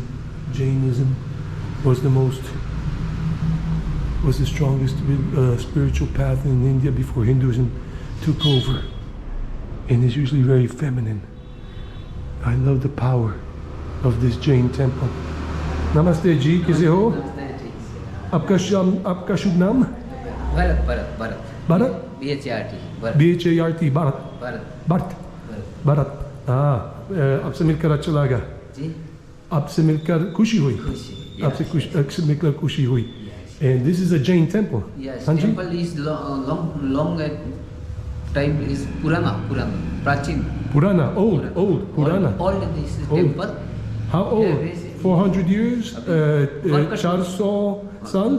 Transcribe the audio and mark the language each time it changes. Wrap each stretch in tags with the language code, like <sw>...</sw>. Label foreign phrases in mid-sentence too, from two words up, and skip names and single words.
<en>Jainism was the strongest spiritual path in India before Hinduism took over, and is usually very feminine. I love the power of this Jain temple.</en> <hi>नमस्ते जी, कैसे हो? आपका शुभ नाम? Bharat. Bharat? BHART. BHART, Bharat. Bharat. आपसे मिलकर अच्छा लगा. जी. आपसे मिलकर खुशी हुई. आपसे मिलकर खुशी हुई.</hi> <en>And this is a Jain temple. Yes.</en> <hi>Hanji?</hi> <en>Temple is long time is</en> <hi>पुराना, प्राचीन. Purana, old, Purana.</hi> <en>Old this Old. temple. How old? Yeah, 400 years? 400 साल?</en>